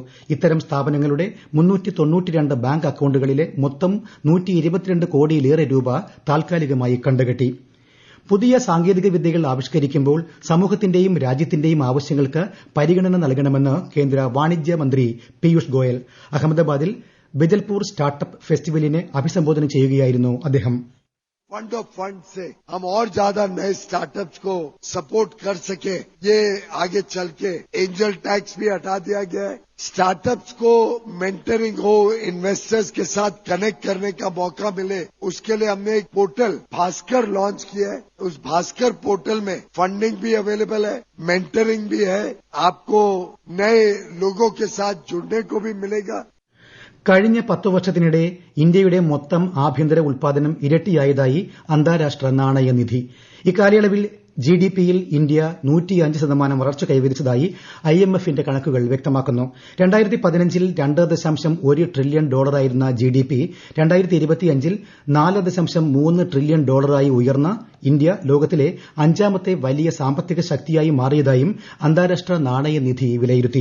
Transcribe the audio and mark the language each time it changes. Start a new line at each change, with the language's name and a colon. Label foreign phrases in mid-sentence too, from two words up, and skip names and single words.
Malayalam: ഇത്തരം സ്ഥാപനങ്ങളുടെ 392 ബാങ്ക് അക്കൌണ്ടുകളിലെ മൊത്തം 122 കോടിയിലേറെ രൂപ താൽക്കാലികമായി കണ്ടുകെട്ടി. പുതിയ സാങ്കേതിക വിദ്യകൾ ആവിഷ്കരിക്കുമ്പോൾ സമൂഹത്തിന്റെയും രാജ്യത്തിന്റെയും ആവശ്യങ്ങൾക്ക് പരിഗണന നൽകണമെന്ന് കേന്ദ്ര വാണിജ്യ മന്ത്രി പീയൂഷ് ഗോയൽ. അഹമ്മദാബാദിൽ ബിജൽപൂർ സ്റ്റാർട്ടപ്പ് फेस्टिवलिനെ അഭിസംബോധന ചെയ്യുകയായിരുന്നു അദ്ദേഹം.
English: fund of fund
Hindi: से हम और ज्यादा नए स्टार्टअप्स को सपोर्ट कर सके, ये आगे चल के
English: angel tax
Hindi: भी हटा दिया गया है. स्टार्टअप्स को मेंटरिंग हो, इन्वेस्टर्स के साथ कनेक्ट करने का मौका मिले, उसके लिए हमने एक पोर्टल भास्कर लॉन्च किया है. उस भास्कर पोर्टल में फंडिंग भी अवेलेबल है, मेंटरिंग भी है, आपको नए लोगों के साथ जुड़ने को भी मिलेगा.
Malayalam: കഴിഞ്ഞ 10 വർഷത്തിനിടെ ഇന്ത്യയുടെ മൊത്തം ആഭ്യന്തര ഉൽപ്പാദനം ഇരട്ടിയായതായി അന്താരാഷ്ട്ര നാണയനിധി. ഇക്കാലയളവിൽ GDPയിൽ ഇന്ത്യ 105% വളർച്ച കൈവരിച്ചതായി IMFന്റെ കണക്കുകൾ വ്യക്തമാക്കുന്നു. 2015ൽ $2.1 ട്രില്യൺ ആയിരുന്ന GDP 2025ൽ $4.3 ട്രില്യൺ ഉയർന്ന ഇന്ത്യ ലോകത്തിലെ 5ാമത്തെ വലിയ സാമ്പത്തിക ശക്തിയായി മാറിയതായും അന്താരാഷ്ട്ര നാണയനിധി വിലയിരുത്തി.